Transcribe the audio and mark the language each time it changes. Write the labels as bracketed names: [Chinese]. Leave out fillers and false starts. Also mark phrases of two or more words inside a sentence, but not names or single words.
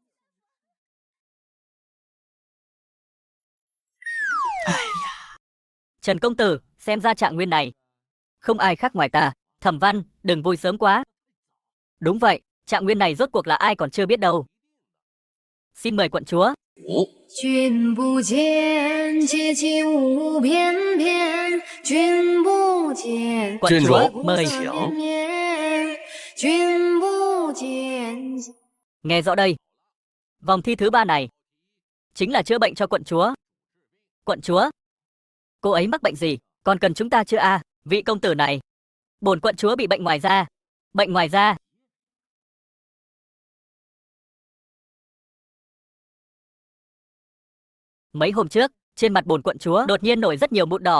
[Vietnamese] Trần công tử, xem ra trạng nguyên này. Không ai khác ngoài ta. Thẩm Văn, đừng vui sớm quá. Đúng vậy, trạng nguyên này rốt cuộc là ai còn chưa biết đâu. Xin mời quận chúa. [Chinese] 君不见，阶阶无翩翩；君不见， [Vietnamese] Quận Trên chúa, rổ. mời. [Chinese] 绵绵；君不见。 [Vietnamese] Nghe rõ đây. Vòng thi thứ 3 này chính là chữa bệnh cho quận chúa. Quận chúa? Cô ấy mắc bệnh gì? Còn cần chúng ta chữa à? Vị công tử này. Bổn quận chúa bị bệnh ngoài da. Bệnh ngoài da. Mấy hôm trước, trên mặt bổn quận chúa đột nhiên nổi rất nhiều mụn đỏ.